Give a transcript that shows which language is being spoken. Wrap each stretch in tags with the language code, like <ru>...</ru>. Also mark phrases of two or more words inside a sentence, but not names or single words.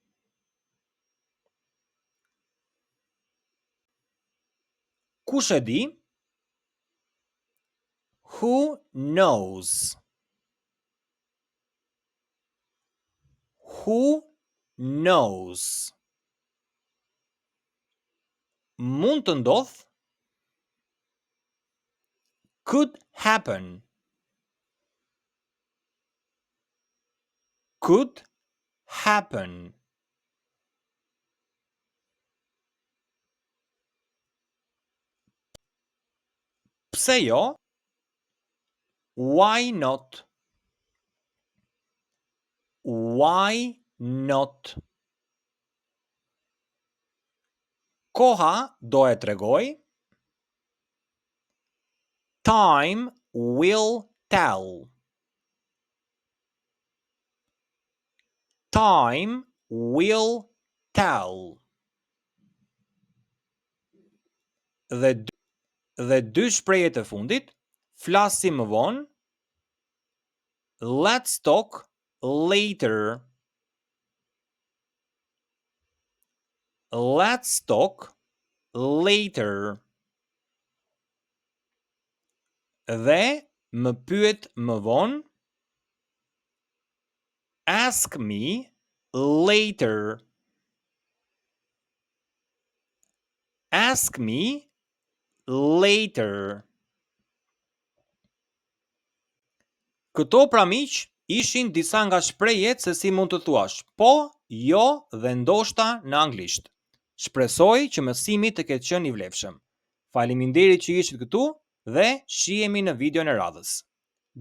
<sq>Kush e di?</sq> <en>Who knows? Who knows?</en> <sq>Mund të ndodh.</sq> <en>Could happen. Could happen.</en> <sq>Pse jo?</sq> <en>Why not? Why not?</en> <sq>Koha do e tregoj.</sq> <en>Time will tell. Time will tell.</en> <sq>Dhe dy shprehjet e fundit, flasim më vonë.</sq> <en>Let's talk later. Let's talk later.</en> <sq>Dhe më pyet më vonë.</sq> <en>Ask me later. Ask me later.</en> <sq>Këto pra miq ishin disa nga shprehjet se si mund të thuash po, jo dhe ndoshta në anglisht. Shpresoj që mësimi të ketë qenë i vlefshëm. Faleminderit që ishit këtu dhe shihemi në videon e radhës.</sq>